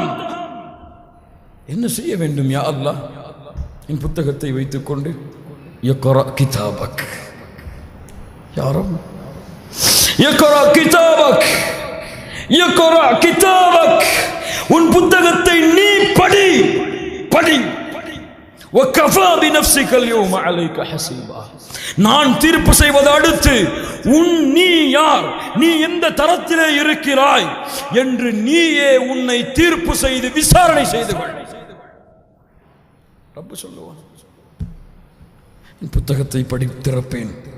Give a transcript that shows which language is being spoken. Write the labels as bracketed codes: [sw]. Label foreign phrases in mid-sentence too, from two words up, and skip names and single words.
[ta] என்ன செய்ய வேண்டும் யா அல்லாஹ்? என் புத்தகத்தை வைத்துக் கொண்டு [ar] اقرأ كتابك, [ta] யாரும் [ar] اقرأ كتابك, اقرأ كتابك, [ta] உன் புத்தகத்தை நீ படி, படி. [ar] وَكَفَى بِنَفْسِكَ الْيَوْمَ عَلَيْكَ حَسِيبًا. [ta] நான் தீர்ப்பு செய்வது அடுத்து நீ யார், நீ எந்த தரத்திலே இருக்கிறாய் என்று நீயே உன்னை தீர்ப்பு செய்து விசாரணை செய்து கொள். ரப்பு சொல்லுவான், என் புத்தகத்தை படித்திருப்பேன்.